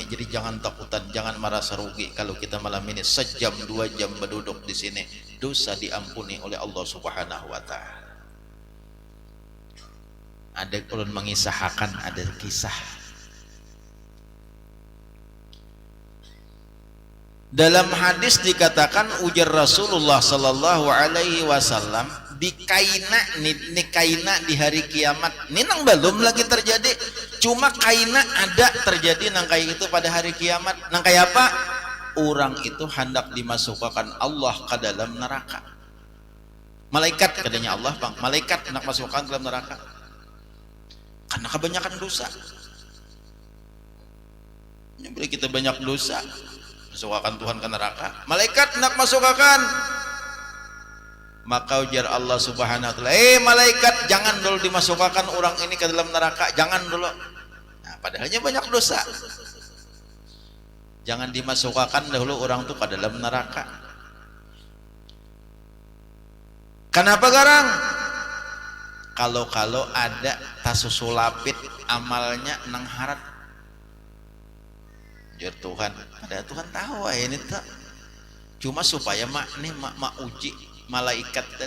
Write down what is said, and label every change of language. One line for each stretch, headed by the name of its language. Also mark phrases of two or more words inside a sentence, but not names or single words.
Indonesian: Jadi jangan takutan, jangan merasa rugi kalau kita malam ini sejam 2 jam berduduk di sini, dosa diampuni oleh Allah
Arabic: سبحانه وتعالى.
Banjar: Ada ulun mengisahkan ada kisah.
Indonesian: Dalam hadis dikatakan ujar Rasulullah
Arabic: صلى الله عليه وسلم,
Banjar: di kaina di hari kiamat ini nang belum lagi terjadi, cuma kaina ada terjadi nang kayak itu pada hari kiamat. Nang kayak apa? Orang itu hendak dimasukkan Allah ke dalam neraka.
Indonesian: Malaikat katanya Allah, bang, malaikat hendak masukkan dalam neraka karena kebanyakan dosa. Ini boleh kita banyak dosa, masukkan Tuhan ke neraka. Malaikat hendak masukkan. Maka ujar Allah
Arabic: سبحانه وتعالى,
Indonesian: malaikat, jangan dulu dimasukkan orang ini ke dalam neraka, jangan dulu. Nah, padahalnya banyak dosa. Jangan dimasukkan dahulu orang itu ke dalam neraka.
Banjar: Kenapa garang? Kalau ada tasusulapit amalnya nang harat. Ujar Tuhan, ada Tuhan tahu ini tak. Cuma supaya mak uji malaikat tadi.